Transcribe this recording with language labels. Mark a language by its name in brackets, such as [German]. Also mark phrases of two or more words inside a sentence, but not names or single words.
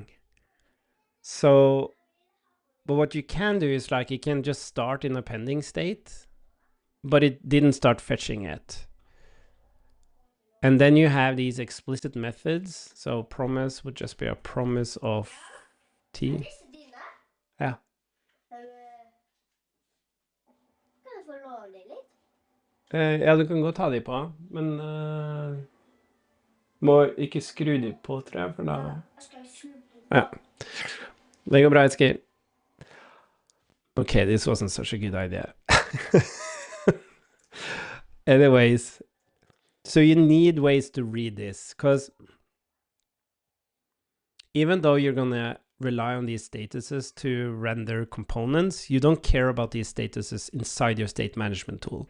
[English] So, but what you can do is, like, you can just start in a pending state, but it didn't start fetching yet. And then you have these explicit methods. So promise would just be a promise of t. [Norwegian] Ja. Ja, du kan godt ta de på, men må ikke skru de på, tror jeg, for da... Ja. Det går bra, Eskil. [English] Okay, this wasn't such a good idea. Anyways, so you need ways to read this, because even though you're gonna rely on these statuses to render components, you don't care about these statuses inside your state management tool.